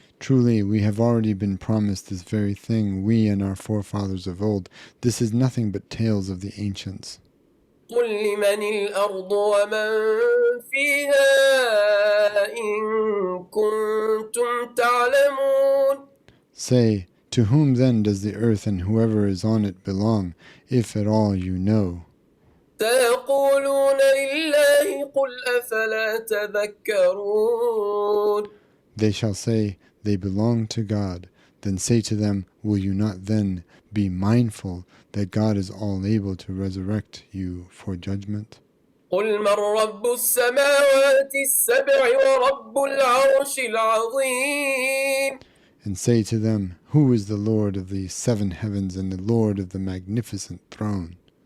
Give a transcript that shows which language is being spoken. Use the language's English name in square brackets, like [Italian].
[English] Truly, we have already been promised this very thing, we and our forefathers of old. This is nothing but tales of the ancients. [Arabic] قل لمن الأرض ومن فيها إن كنتم تعلمون. [English] Say, to whom then does the earth and whoever is on it belong, if at all you know? [Arabic] سيقولون لله قل أفلا تذكرون. [English] They shall say, they belong to God. Then say to them, will you not then be mindful that God is all able to resurrect you for judgment? [Arabic] قل من رب السماوات السبع ورب العرش العظيم. [English] And say to them, who is the Lord of the 7 heavens and the Lord of the magnificent throne?